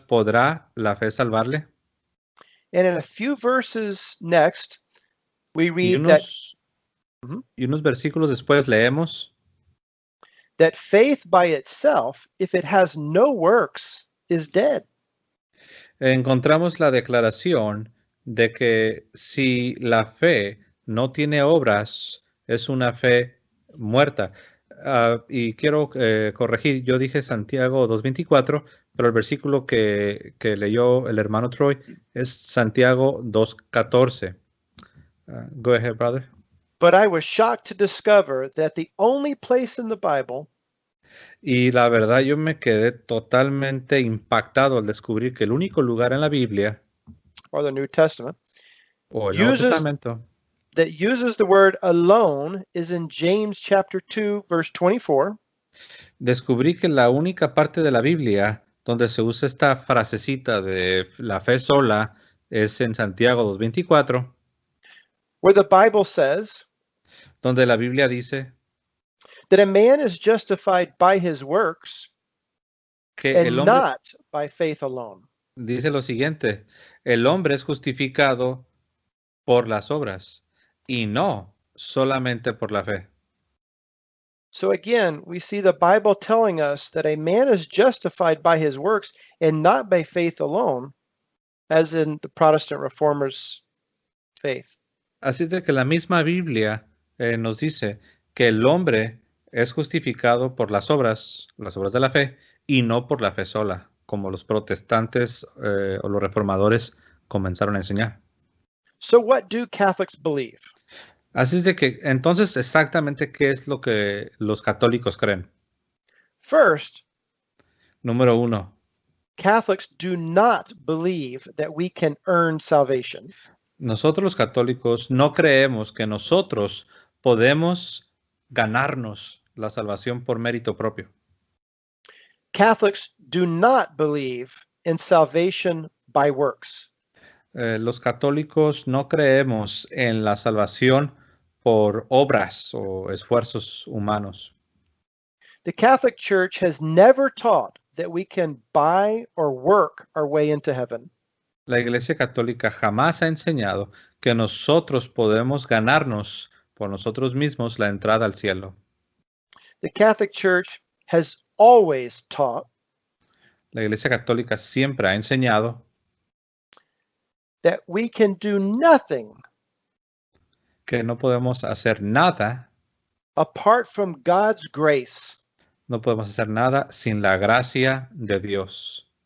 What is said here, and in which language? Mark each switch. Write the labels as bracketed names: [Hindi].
[Spanish] ¿Podrá la fe salvarle? [English] And in a few verses next, we [Spanish] Y [English] read that [Spanish] unos versículos después leemos [English] that faith by itself, if it has no works, is dead. [Spanish] encontramos la declaración de que si la fe no tiene obras, es una fe muerta. Y quiero corregir, yo dije Santiago 2:24, pero el versículo que leyó el hermano Troy es Santiago 2:14. [English] Go ahead, brother. But I was shocked to discover that the only place in the Bible [Spanish] Y la verdad, yo me quedé totalmente impactado al descubrir que el único lugar en la Biblia [English] or the New Testament [Spanish] o el Nuevo [English] uses [Spanish] Testamento [English] that uses the word alone is in James chapter 2 verse 24. [Spanish] descubrí que la única parte de la Biblia donde se usa esta frasecita de la fe sola es en Santiago 2:24, [English] where the Bible says [Spanish] donde la Biblia dice [English] that a man is justified by his works [Spanish] que [English] and [Spanish] el hombre [English] not by faith alone. [Spanish] dice lo siguiente, el hombre es justificado por las obras y no solamente por la fe. [English] So again, we see the Bible telling us that a man is justified by his works and not by faith alone, as in the Protestant Reformers' faith. [Spanish] Así de que la misma Biblia nos dice que el hombre es justificado por las obras de la fe, y no por la fe sola, como los protestantes o los reformadores comenzaron a enseñar. [English] So what do Catholics believe? [Spanish] Así es de que entonces exactamente qué es lo que los católicos creen. [English] First, [Spanish] Número uno, [English] Catholics do not believe that we can earn salvation. [Spanish] nosotros los católicos no creemos que nosotros podemos ganarnos la salvación por mérito propio. [English] Catholics do not believe in salvation by works. [Spanish] Los católicos no creemos en la salvación por obras o esfuerzos humanos. [English] The Catholic Church has never taught that we can buy or work our way into heaven. [Spanish] La Iglesia Católica jamás ha enseñado que nosotros podemos ganarnos por nosotros mismos la entrada al cielo. [English] The Catholic Church has always taught [Spanish] La Iglesia Católica siempre ha enseñado [English] that we can do nothing [Spanish] que no podemos hacer nada, [English] apart from God's grace [Spanish] no podemos hacer nada sin la gracia de Dios